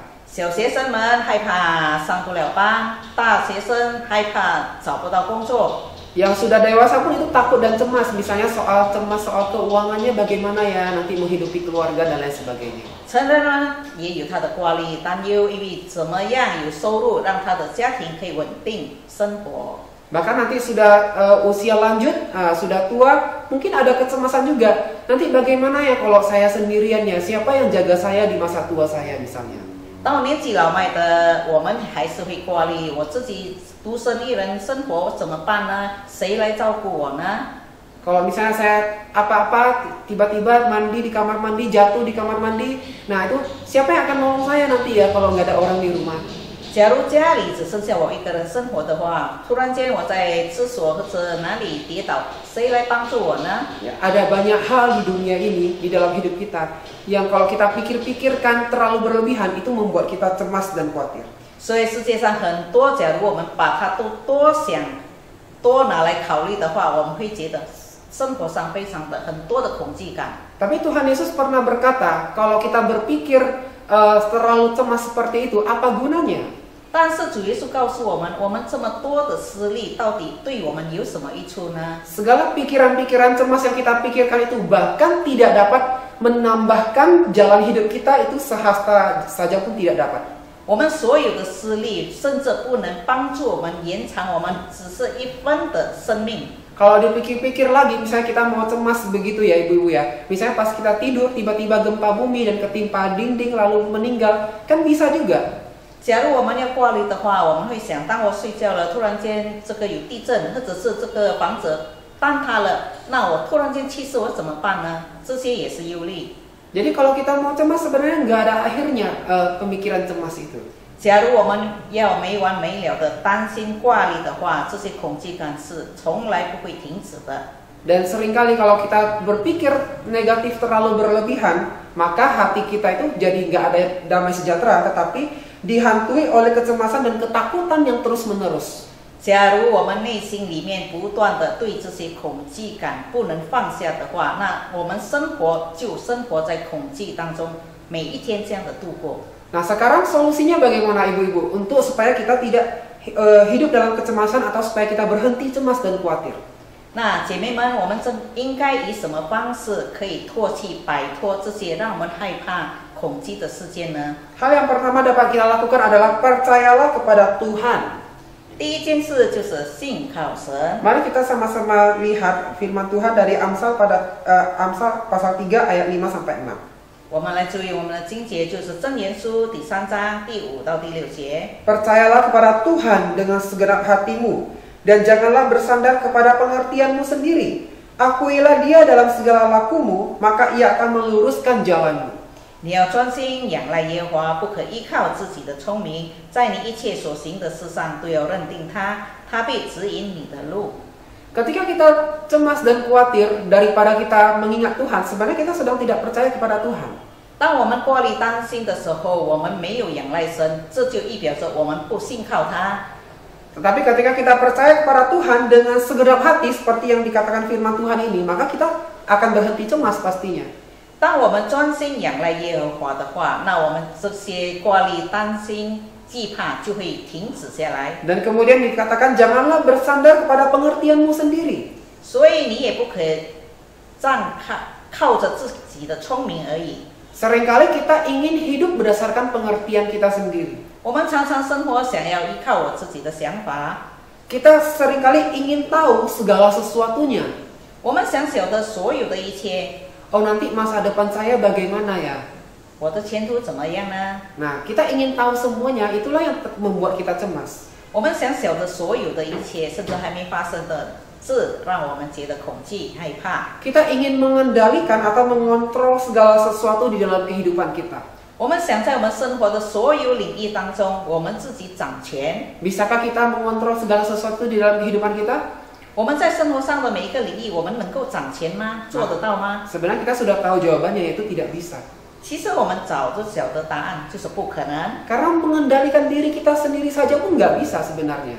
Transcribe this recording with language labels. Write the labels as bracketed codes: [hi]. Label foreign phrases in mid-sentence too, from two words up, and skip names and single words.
[zh] 小学生们害怕上不了班，大学生害怕找不到工作。 [id] Yang sudah dewasa pun itu takut dan cemas, misalnya soal cemas soal keuangannya bagaimana ya nanti menghidupi keluarga dan lain sebagainya. [zh] 成人呢也有他的挂虑、担忧，因为怎么样有收入，让他的家庭可以稳定生活。 [id] Bahkan nanti sudah usia lanjut, sudah tua, mungkin ada kecemasan juga. Nanti bagaimana ya kalau saya sendirian ya, siapa yang jaga saya di masa tua saya misalnya. [zh] 当年纪老迈的我们还是会挂虑，我自己独身一人生活怎么办呢？谁来照顾我呢？ [id] Kalau misalnya saya apa-apa, tiba-tiba mandi di kamar mandi, jatuh di kamar mandi, nah itu siapa yang akan nolong saya nanti ya kalau nggak ada orang di rumah? [zh] 假如家里只剩下我一个人生活的话，突然间我在厕所或者哪里跌倒，谁来帮助我呢？ [id] Ya, ada banyak hal di dunia ini, di dalam hidup kita, yang kalau kita pikir-pikirkan terlalu berlebihan, itu membuat kita cemas dan khawatir. [zh] 所以世界上很多，假如我们把它都多想、多拿来考虑的话，我们会觉得生活上非常的很多的恐惧感。 [id] Tapi Tuhan Yesus pernah berkata, kalau kita berpikir terlalu cemas seperti itu, apa gunanya? [zh] 但是主耶稣告诉我们，我们这么多的思虑，到底对我们有什么益处呢？ [id] Segala pikiran-pikiran cemas yang kita pikirkan itu bahkan tidak dapat menambahkan jalan hidup kita, itu sehasta saja pun tidak dapat. [zh] 我们所有的思虑，甚至不能帮助我们延长我们只是一分的生命。 [id] Kalau dipikir-pikir lagi, misalnya kita mau cemas begitu ya ibu-ibu ya. Misalnya pas kita tidur, tiba-tiba gempa bumi dan ketimpa dinding lalu meninggal, kan bisa juga. [zh] 假如我们要挂虑的话，我们会想，当我睡觉了，突然间这个有地震，或者是这个房子坍塌了，那我突然间去世，我怎么办呢？这些也是忧虑。 [id] Jadi kalau kita mau cemas sebenarnya nggak ada akhirnya pemikiran cemas itu. [zh] 假如我们要没完没了的担心挂虑的话，这些恐惧感是从来不会停止的。 [id] Dan seringkali kalau kita berpikir negatif terlalu berlebihan, maka hati kita itu jadi nggak ada damai sejahtera, tetapi dihantui oleh kecemasan dan ketakutan yang terus-menerus. [zh] 假如我们内心里面不断的对这些恐惧感不能放下的话，那我们生活就生活在恐惧当中，每一天这样的度过。 [id] Nah sekarang solusinya bagaimana ibu-ibu untuk supaya kita tidak hidup dalam kecemasan atau supaya kita berhenti cemas dan khawatir? [zh] 那姐妹们，我们应该以什么方式可以脱去、摆脱这些让我们害怕、恐惧的事件呢？ [id] Hal yang pertama dapat kita lakukan adalah percayalah kepada Tuhan. [zh] 第一件事就是信靠神。 [id] Mari kita sama-sama lihat firman Tuhan dari Amsal Amsal pasal 3 ayat 5 sampai 6. [zh] 我们来注意我们的经节，就是箴言书第3章第5到第6节。 [id] Percayalah kepada Tuhan dengan segenap hatimu, dan janganlah bersandar kepada pengertianmu sendiri. Akuilah Dia dalam segala lakumu, maka Ia akan meluruskan jalanmu. [zh] 你要专心仰赖耶和华，不可依靠自己的聪明，在你一切所行的事上都要认定他，他必指引你的路。 [id] Ketika kita cemas dan khawatir daripada kita mengingat Tuhan, sebenarnya kita sedang tidak percaya kepada Tuhan. [zh] 当我们挂虑担心的时候，我们没有仰赖神，这就意表着我们不信靠他。 [id] Tetapi ketika kita percaya kepada Tuhan dengan segenap hati seperti yang dikatakan firman Tuhan ini, maka kita akan berhenti cemas pastinya. [zh] 当我们专心仰赖耶和华的话，那我们这些挂虑、担心、惧怕就会停止下来。 [id] Dan kemudian dikatakan janganlah bersandar kepada pengertianmu sendiri. [zh] 所以你也不可靠着自己的聪明而已。 [id] Seringkali kita ingin hidup berdasarkan pengertian kita sendiri. [zh] 我们常常生活想要依靠我自己的想法， [id] Kita seringkali ingin tahu segala sesuatunya. [zh] 我们想晓得所有的一切。 [id] Oh nanti masa depan saya bagaimana ya? [zh] 我的前途怎么样呢？ [id] Nah kita ingin tahu semuanya, itulah yang membuat kita cemas. [zh] 我们想晓得所有的一切，甚至还没发生的，这让我们觉得恐惧、害怕。 [id] Kita ingin mengendalikan atau mengontrol segala sesuatu di dalam kehidupan kita. [zh] 我们想在我们生活的所有领域当中，我们自己掌权。 [id] Bisakah kita mengontrol segala sesuatu di dalam kehidupan kita? [zh] 我们在生活上的每一个领域，我们能够掌权吗？做得到吗？ [id] Sebenarnya kita sudah tahu jawabannya, yaitu tidak bisa. [zh] 其实我们早就晓得答案，就是不可能。 [id] Karena mengendalikan diri kita sendiri saja pun nggak bisa sebenarnya.